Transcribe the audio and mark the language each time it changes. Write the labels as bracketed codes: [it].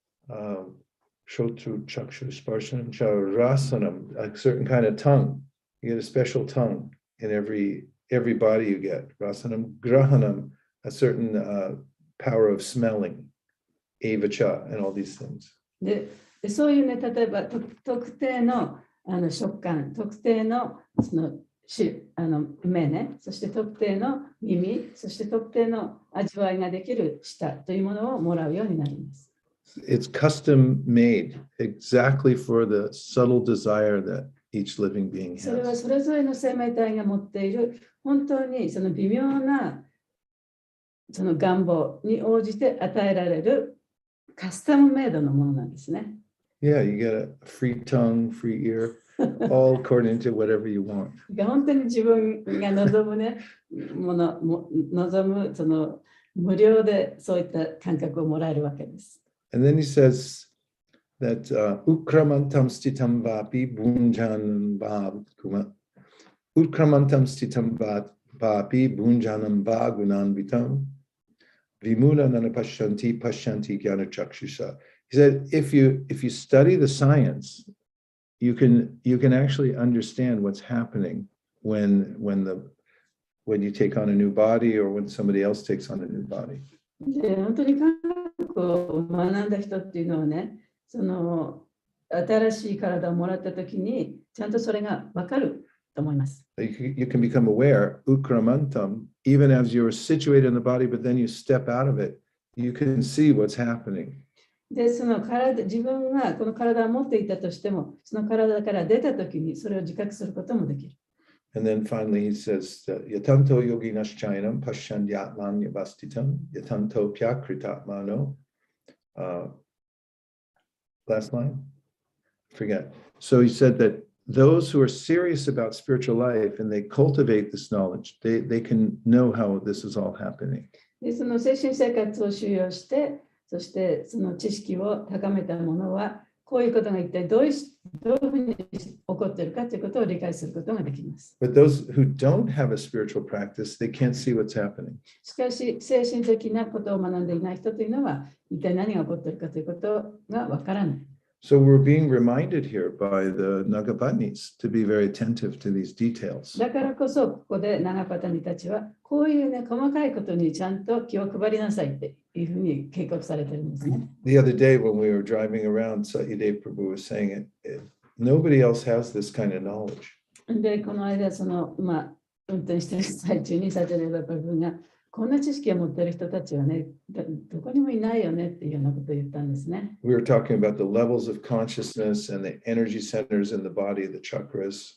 [sa] Shotru chakshu sparshanam cha rasanam, [en] a certain kind of tongue. You get a special tongue in every body you get. [sa] Rasanam, grahanam, [en] a certain power of smelling. Avacha, and all these things. [ja] で、そういうね、例えば特定の食感、特定のその目ね、そして特定の耳、そして特定の味わいができる舌というものをもらうようになります。 [en] It's custom made exactly for the subtle desire that each living being [ja] それは [en] has. [ja] それぞれの生命体が持っている本当にその微妙なその願望に応じて与えられるカスタムメイドのものなんですね。 [en] Yeah, you get a free tongue, free ear, all according to whatever you want. [ja] 本当に自分が望むね、望むその無料でそういった感覚をもらえるわけです。 [en] And then he says that [sa] Ukramantam stitam vapi bunjanam Ukramantam stitam vapi bunjanam vagunanvitam vimuna nanapashanti pashanti jnanachakshusa. [en] He said, if you study the science, you can actually understand what's happening when you take on a new body or when somebody else takes on a new body. [ja] で、本当に科学を学んだ人っていうのはね、その新しい体をもらったときにちゃんとそれがわかると思います。 [en] You can become aware, ukramantam, even as you're situated in the body, but then you step out of it, you can see what's happening. [ja] で、その自分がこの体を持っていたとしても、その体から出たときにそれを自覚することもできる。 [en] And then finally he says, [sa] yatanto yoginaschayanam pashandyatman yavastitam, yatanto pyakritatmano. [en] Last line? Forget. So he said that those who are serious about spiritual life and they cultivate this knowledge, they can know how this is all happening. [ja] で、その精神生活を修養して、そしてその知識を高めた者は、こういうことが一体どういうふうに起こっているかということを理解することができます。 [en] But those who don't have a spiritual practice, they can't see what's happening. [ja] しかし、精神的なことを学んでいない人というのは、一体何が起こっているかということがわからない。 [en] So we're being reminded here by the Nagapatnis to be very attentive to these details. [ja] だからこそ、ここでナガパタニたちは、こういうね、細かいことにちゃんと気を配りなさいっていうふうに警告されてるんですね。 [en] The other day when we were driving around, Satyadev Prabhu was saying nobody else has this kind of knowledge. [ja] で、この間、運転している最中にサチャデーバプラブが、こんな知識を持っている人たちはね、どこにもいないよねっていうようなことを言ったんですね。 [en] We were talking about the levels of consciousness and the energy centers in the body, the chakras.